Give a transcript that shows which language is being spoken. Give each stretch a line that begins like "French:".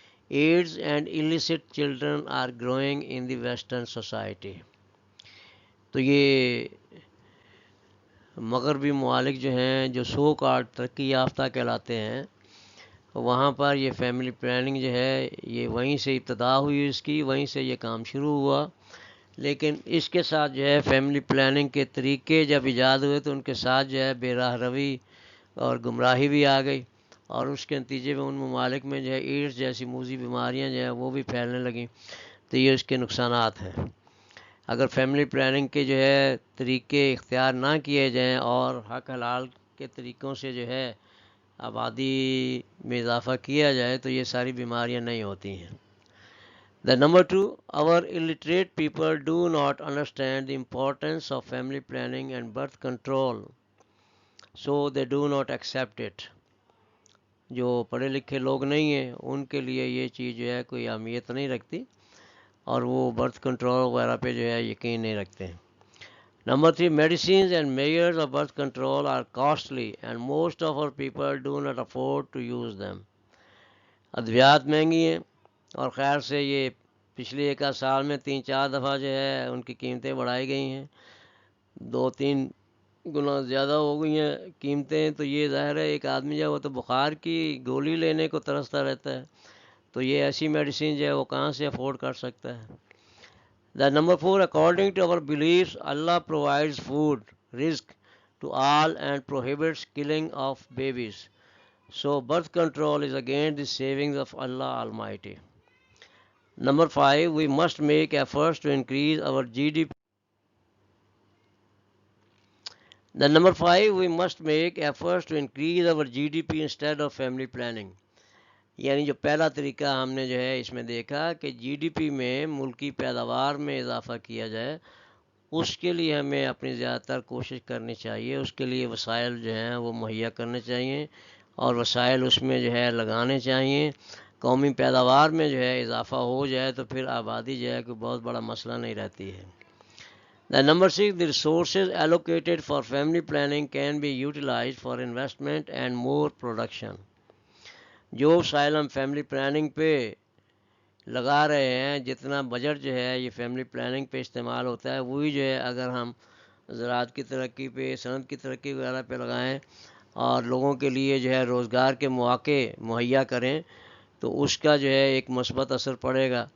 English: AIDS and illicit children are growing in the Western society.
Urdu: تو یہ مغربی ممالک جو ہیں جو سو کارڈ ترقی یافتہ کہلاتے ہیں، وہاں پر یہ فیملی پلاننگ جو ہے یہ وہیں سے ابتدا ہوئی، اس کی وہیں سے یہ کام شروع ہوا. لیکن اس کے ساتھ جو ہے فیملی پلاننگ کے طریقے جب ایجاد ہوئے تو ان کے ساتھ جو ہے بے راہ روی اور گمراہی بھی آ گئی، اور اس کے نتیجے میں ان ممالک میں جو ہے ایڈز جیسی موذی بیماریاں جو ہیں وہ بھی پھیلنے لگیں. تو یہ اس کے نقصانات ہیں. اگر فیملی پلاننگ کے جو ہے طریقے اختیار نہ کیے جائیں اور حق حلال کے طریقوں سے جو ہے آبادی میں اضافہ کیا جائے تو یہ ساری بیماریاں نہیں ہوتی ہیں.
English: The number 2, our illiterate people do not understand the importance of family planning and birth control, so they do not accept it.
Urdu: جو پڑھے لکھے لوگ نہیں ہیں ان کے لیے یہ چیز جو ہے کوئی اہمیت نہیں رکھتی، اور وہ برتھ کنٹرول وغیرہ پہ جو ہے یقین نہیں رکھتے ہیں.
English: Number 3، medicines and measures of birth control are costly and most of our people do not afford to use them.
Urdu: ادویات مہنگی ہیں، اور خیر سے یہ پچھلے 1 سال میں 3-4 دفعہ جو ہے ان کی قیمتیں بڑھائی گئی ہیں، 2-3 گنا زیادہ ہو گئی ہیں قیمتیں. تو یہ ظاہر ہے ایک آدمی جو ہے وہ تو بخار کی گولی لینے کو ترستا رہتا ہے، تو یہ ایسی میڈیسین جو ہے وہ کہاں سے افورڈ کر سکتا ہے.
English: The number 4, according to our beliefs, Allah provides food, rizq to all and prohibits killing of babies. So birth control is against the savings of Allah Almighty. Number 5, we must make efforts to increase our GDP. Number 5, we must make efforts to increase our GDP instead of family planning.
Urdu: یعنی جو پہلا طریقہ ہم نے جو ہے اس میں دیکھا کہ جی ڈی پی میں ملکی پیداوار میں اضافہ کیا جائے، اس کے لیے ہمیں اپنی زیادہ تر کوشش کرنی چاہیے. اس کے لیے وسائل جو ہیں وہ مہیا کرنے چاہیے، اور وسائل اس میں جو ہے لگانے چاہیے. قومی پیداوار میں جو ہے اضافہ ہو جائے تو پھر آبادی جو ہے کوئی بہت بڑا مسئلہ نہیں رہتی ہے.
English: Number 6, the resources allocated for family planning can be utilized for investment and more production.
Urdu: جو وسائل ہم فیملی پلاننگ پہ لگا رہے ہیں، جتنا بجٹ جو ہے یہ فیملی پلاننگ پہ استعمال ہوتا ہے، وہی جو ہے اگر ہم زراعت کی ترقی پہ، صنعت کی ترقی وغیرہ پہ لگائیں اور لوگوں کے لیے جو ہے روزگار کے مواقع مہیا کریں تو اس کا جو ہے ایک مثبت اثر پڑے گا.